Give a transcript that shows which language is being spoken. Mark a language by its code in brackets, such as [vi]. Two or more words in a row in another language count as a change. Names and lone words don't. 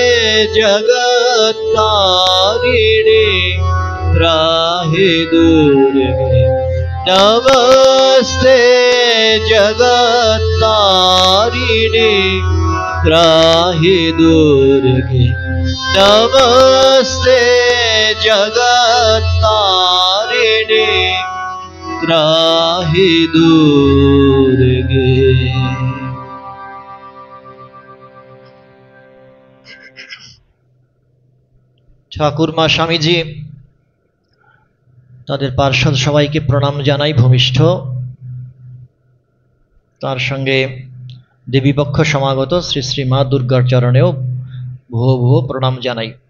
[sa] जगत्तारिणे त्राहि दुर्गे नमस्ते जगत्तारिणे त्राहि दुर्गे नमस्ते जगत्तारिणे त्राहि दुर्गे [bn] ঠাকুরমা স্বামীজি তাদের পার্ষদ সবাইকে প্রণাম জানাই ভূমিষ্ঠ তার সঙ্গে দেবীপক্ষ সমাগত শ্রী শ্রী মা দুর্গার চরণেও ভুয়ো ভুয়ো প্রণাম জানাই।